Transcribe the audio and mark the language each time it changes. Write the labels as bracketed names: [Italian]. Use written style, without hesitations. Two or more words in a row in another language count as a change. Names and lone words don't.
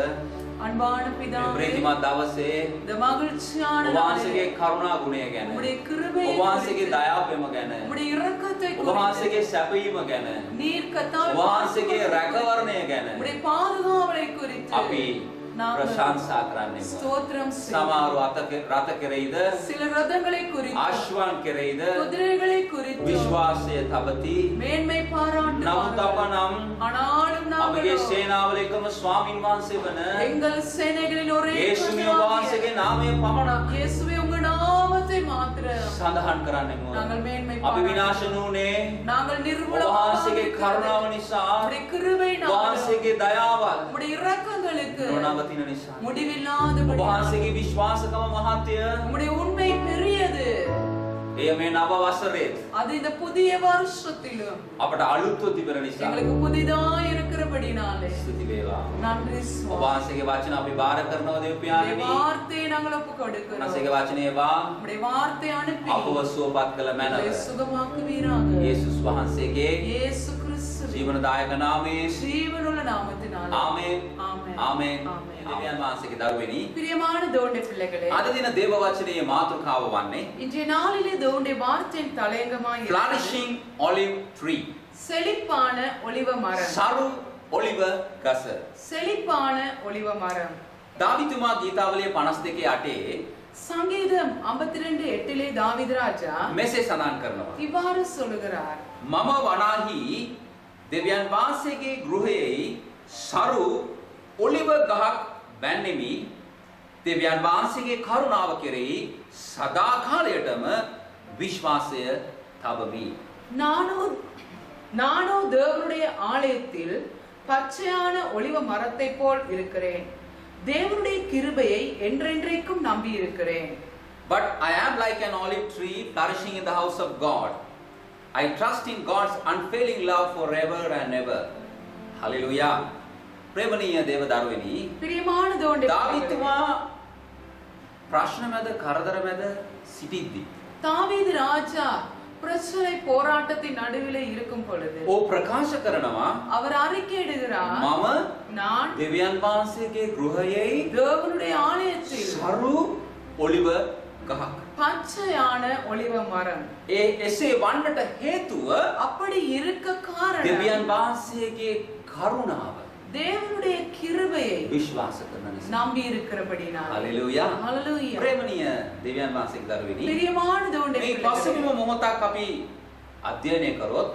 [Tamil] අන්பான பிதாவே [Sinhala] ප්‍රේතිමත් දවසේ [Tamil] மகிழ்ச்சியான [Sinhala] ඔබවහන්සේගේ කරුණා ගුණය ගැන [Tamil] உம்முடைய கிருபை [Sinhala] ඔබවහන්සේගේ දයාපෙම ගැන [Tamil] உம்முடைய இரக்கத்தை [Sinhala] ඔබවහන්සේගේ සැපීම ගැන [Tamil] நீர் கத்தால் [Sinhala] ඔබවහන්සේගේ රැකවරණය ගැන [Tamil] உம்முடைய பாதுகாவலை குறித்து [Sinhala] අපි ප්‍රශංසා කරන්නේ [Tamil] ஸ்தோத்திரம் [Sinhala] සමහර රත කෙරෙහිද [Tamil] சில ரதங்களை குறித்து [Sinhala] ආශ්වාන් කෙරෙහිද [Tamil] குதிரைகளை குறித்து [Sinhala] විශ්වාසය තබති [Tamil] மேன்மை பாராட்டுவார்கள் [Sinhala] නමුත් අප නම් [Tamil] ஆனாலும் [Sinhala] අපගේ [Tamil] நாங்கள் [Sinhala] සේනාවල එකම ස්වාමින් වහන්සේ වන [Tamil] எங்கள் சேனைகளில் ஒரே [Sinhala] යේසුස් වහන්සේගේ නාමය පමණක් [Tamil] இயேசுவே உங்க நாமத்தை மாத்திரம் [Sinhala] සඳහන් කරන්නෙමු. [Tamil] நாங்கள் மேன்மை [Sinhala] අපි විනාශ නුනේ [Tamil] நாங்கள் [Sinhala] ඔබවහන්සේගේ කරුණාව නිසා [Tamil] உம்முடைய கிருபையினால் [Sinhala] ඔබවහන්සේගේ දයාවල් [Tamil] உம்முடைய இரக்கங்களுக்கு [Sinhala] නොනවතින නිසා [Tamil] முடிவில்லாதபடி [Sinhala] ඔබවහන්සේගේ විශ්වාසකම මහත්ය [Tamil] உம்முடைய உண்மை பெரியது [Sinhala] එය මේ නව වසරේ [Tamil] அது இந்த புதிய வருஷத்திலும் [Sinhala] අපට අලුත්ව තිබෙන නිසා [Tamil] எங்களுக்கு புதிதாய் இருக்கிறபடினாலே [Sinhala] ස්තුති වේවා. [Tamil] நன்றி சுவாமி. [Sinhala] ඔබවහන්සේගේ වචන අපි බාර කරනවා [Tamil] உம்முடைய [Sinhala] දෙවියන්වහන්සේ. [Tamil] வார்த்தையை நாங்கள் ஒப்புக் கொடுக்கிறோம். [Sinhala] ඔබවහන්සේගේ වචනේවා [Tamil] உம்முடைய வார்த்தை அனுப்பி [Sinhala] අපව සුවපත් කළ [Tamil] எங்களை [Sinhala] මැනව. [Tamil] சுகமாக்குவீராக. [Sinhala] යේසුස් වහන්සේගේ [Tamil] இயேசு கிறிஸ்துவின் [Sinhala] ජීවනදායක නාමයේ [Tamil] ஜீவனுள்ள நாமத்தினாலே [Sinhala] ආමේන්. [Tamil] ஆமென். [Sinhala] ආමේන්. [Tamil] ஆமென். [Sinhala] දෙවියන් වහන්සේගේ දරුවෙනි. [Tamil] பிரியமான தேவனுடைய பிள்ளைகளே, [Sinhala] අද දින දේව වචනයේ මාතෘකාව වන්නේ [Tamil] இன்றைய நாளிலே தேவனுடைய வார்த்தையின் தலையங்கமாய் இருக்கிறது. [English] flourishing olive tree. [Tamil] செழிப்பான ஒலிவ மரம். [Sinhala] සරු ඔලිව ගස. [Tamil] செழிப்பான ஒலிவ மரம். [Sinhala] දාවිතුමා ගීතාවලිය 52:8 [Tamil] சங்கீதம் 52:8 தாவீது ராஜா [Sinhala] මෙසේ සඳහන් කරනවා. [Tamil] இவ்வாறு சொல்லுகிறார். [Sinhala] මම වනාහි දෙවියන් වහන්සේගේ ගෘහයේ සරු ඔලිව ගහක් බැන්නෙමි. දෙවියන් වහන්සේගේ කරුණාව කෙරෙහි සදා කාලයටම විශ්වාසය තබමි. [Tamil] நானோ தேவனுடைய ஆலயத்தில் பச்சையான ஒலிவ மரத்தை போல் இருக்கிறேன். தேவனுடைய கிருபையை என்றென்றைக்கும் நம்பி இருக்கிறேன். [English] But I am like an olive tree flourishing in the house of God. I trust in God's unfailing love forever and ever. [Sinhala] Hallelujah. ප්‍රේමණීය දේව දරුවනි, [Tamil] பிரியமான தேவனுடைய [Sinhala] දාවිතුමා ප්‍රශ්න මැද කරදර මැද සිටිද්දී [Tamil] தாவீது ராஜா பிரச்சனை போராட்டத்தின் நடுவிலே இருக்கும் பொழுது [Sinhala] ඕ ප්‍රකාශ කරනවා [Tamil] அவர் அறிக்கையிடுகிறார், [Sinhala] මම [Tamil] நான் [Sinhala] දෙවියන් වහන්සේගේ ගෘහයේ [Tamil] தேவனுடைய ஆலயத்தில் [Sinhala] සරු ඔලිව ගහක්. [Tamil] பச்சையான ஒலிவ மரம். [Sinhala] එසේ වන්නට හේතුව [Tamil] அப்படி இருக்க காரணம் [Sinhala] දෙවියන් වහන්සේගේ කරුණාව [Tamil] தேவனுடைய கிருபையை [Sinhala] විශ්වාස කරන නිසා. [Tamil] நம்பி இருக்கிறபடினால். [Sinhala] හලෙලූයා. [Tamil] ஹalleluya. [Sinhala] ප්‍රේමණීය දෙවියන් වහන්සේගේ දරුවෙනි. [Tamil] பிரியமான தேவனுடைய [Sinhala] මේ [Tamil] பிள்ளைகளே, [Sinhala] පසුබිම මොහොතක් අපි අධ්‍යයනය කරොත්